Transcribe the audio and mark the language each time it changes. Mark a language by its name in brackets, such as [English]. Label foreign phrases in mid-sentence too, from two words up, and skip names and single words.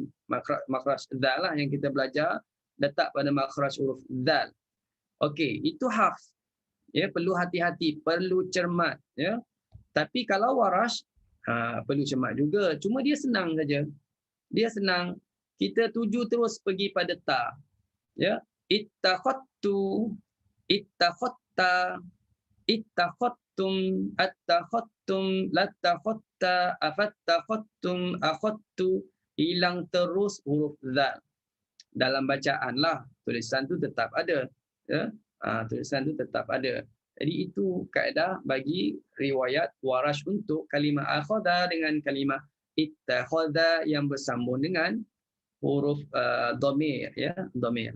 [Malay] Makhraj zal lah yang kita belajar. Letak pada makhraj huruf zal. Okey, itu hafz. Ya, perlu hati-hati, perlu cermat. Ya. Tapi kalau Warash, perlu cermat juga. Cuma dia senang saja. Dia senang. Kita tuju terus pergi pada ta. Ya. [Arabic] اتخذت، اتخذت، اتخذتم، أتخذتم، لاتخذت، أفاتخذتم، أخذت. [Malay] Hilang terus huruf zal. Dalam bacaan lah. Tulisan tu tetap ada. Ya. Tulisan tu tetap ada. Jadi itu kaedah bagi riwayat Warash untuk kalimah akhadha dengan kalimah ittakhadha yang bersambung dengan huruf dhamir ya, dhamir.